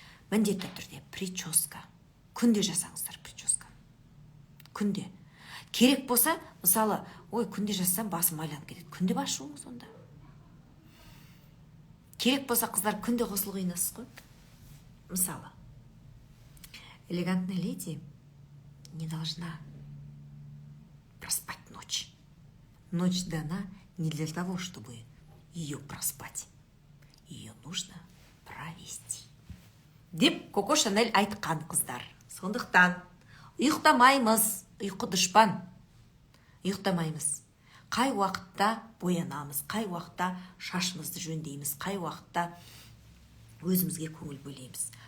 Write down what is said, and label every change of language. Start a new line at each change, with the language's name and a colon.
Kazakh: Міндетті түрде прическа. Күнде жасаңыздар прическа. Күнде. Керек болса, мысалы, күнде жасасам басым майланып кетеді. Күнде бас жуыңыз онда. Керек болса, қыздар күнде ғұсыл құйынасыз ғой. Мысалы,
Russian: элегантная леди не должна проспать ночь. Ночь дана не для того, чтобы ее проспать. Ее нужно провести.
Kazakh: Деп Коко Шанель айтқан, қыздар. Сондықтан ұйықтамаймыз, ұйқы дұшпан. Ұйықтамаймыз. Қай уақытта боянамыз, қай уақытта шашымызды жөндейміз, қай уақытта өзімізге көңіл бөлейміз.